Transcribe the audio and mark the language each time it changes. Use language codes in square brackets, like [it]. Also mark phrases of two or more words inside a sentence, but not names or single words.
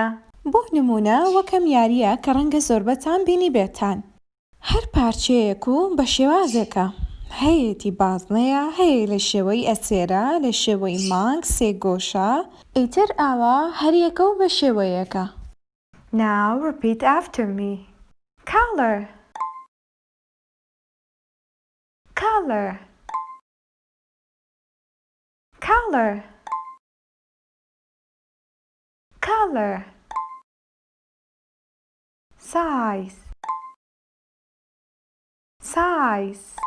[ckb] بۆ نمونە وەکەم یاریە کە ڕەنگە زۆربەتان بینی بێتان. هەر پارچەیەک و بە شێوازێکە. هەیەی بازنەیە، هەیە لە شێوەی ئەسێرە، لە شێوەی مانگ، سێگۆشە، ئیتر ئاوا هەریەکە و بە شێوەیەکە. [en] Now repeat after me. Color. Color. Color. Color. Size. Size.